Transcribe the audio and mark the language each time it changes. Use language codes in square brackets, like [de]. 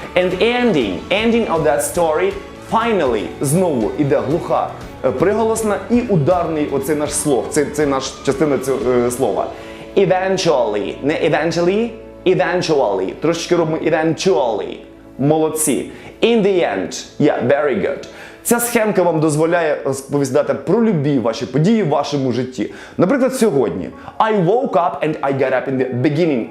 [en] And ending of that story, finally, [uk] знову іде глуха приголосна і ударний оцей наш слог, це наш частина цього слова. [en] Eventually. Не eventually. [uk] Трошечки робимо eventually. [en] Молодці. In the end. Yeah, very good. [uk] Ця схемка вам дозволяє розповідати про любі ваші події в вашому житті. Наприклад, сьогодні. [en] I woke up and I got up in the beginning.